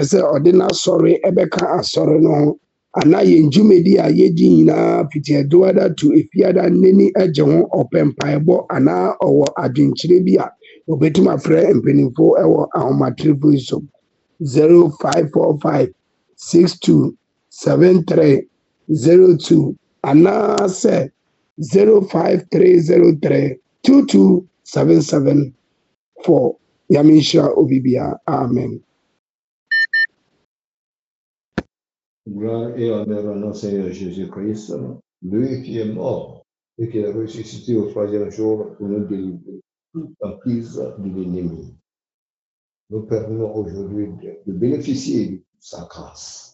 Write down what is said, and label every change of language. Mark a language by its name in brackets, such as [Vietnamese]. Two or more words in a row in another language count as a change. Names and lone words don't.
[Akan] sɛ ɔde n'asɔre ɛbɛka asɔre no ho anaa yɛn dwumadi a yɛgye nyinaa fiti ɛdoada to efiada n'ani agye ho ɔpɛ mpaebɔ anaa ɔwɔ adwenkyerɛ bi a obetumi afrɛ mpanimfo ɛwɔ ahomatorofo yi so 0545 627302 anaasɛ 05303 22774. Yamisha Obibia. Amen. [French] Gloire et honneur à notre Seigneur Jésus-Christ, lui qui est mort et qui est ressuscité au troisième jour pour nous délivrer toute emprise de l'ennemi. Nous permettons aujourd'hui de bénéficier de sa grâce.